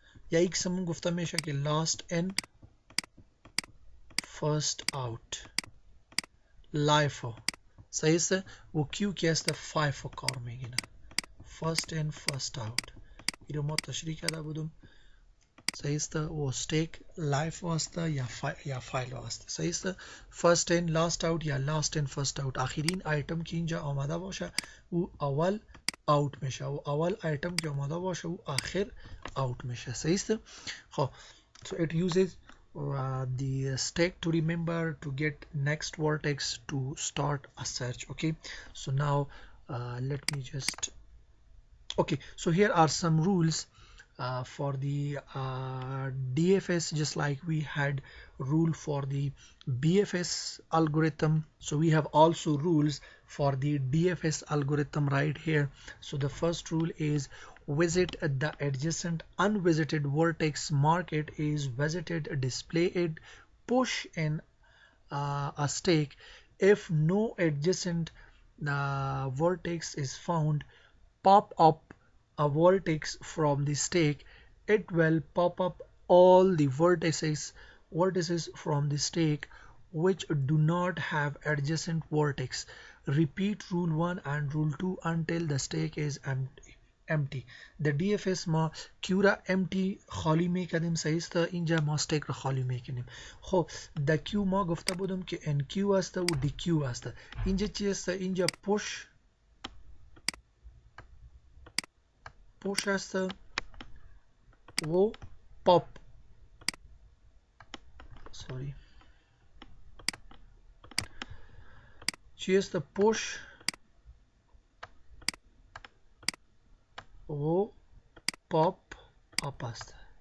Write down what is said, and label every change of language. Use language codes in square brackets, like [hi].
[fa] یا یک سمون گفته میشه که [en] last in first out [fa] LIFO. صحیح است. و Q که است FIFO کار میگیره، [en] first in first out. [fa] این رو ما تشریح کرده بودم. صحیح است. و stake LIFO است یا فایلو است. صحیح است. [en] first in last out یا last in first out. [fa] آخرین ایتم که اینجا آمده باشه او اول اوت میشه و اول ایتم که آمده باشه او آخر اوت میشه. صحیح است. خب [en] so it uses the stake to remember to get next vertex to start a search. Okay, so now let me just, okay, so here are some rules for the DFS, just like we had rule for the BFS algorithm. So we have also rules for the DFS algorithm right here. So the first rule is visit the adjacent unvisited vertex, mark it is visited, display it, push in a stake. If no adjacent vertex is found, pop up a vertex from the stake. It will pop up all the vertices from the stake which do not have adjacent vertex. Repeat rule 1 and rule 2 until the stake is empty. [fa] The DFS ما Q را empty خالی میکردیم سایست اینجا ما stake را خالی میکنیم. خب the Q ما گفته بودم که NQ است و DQ است. اینجا چی است؟ اینجا push است و pop، sorry، چی است؟ push و pop up است.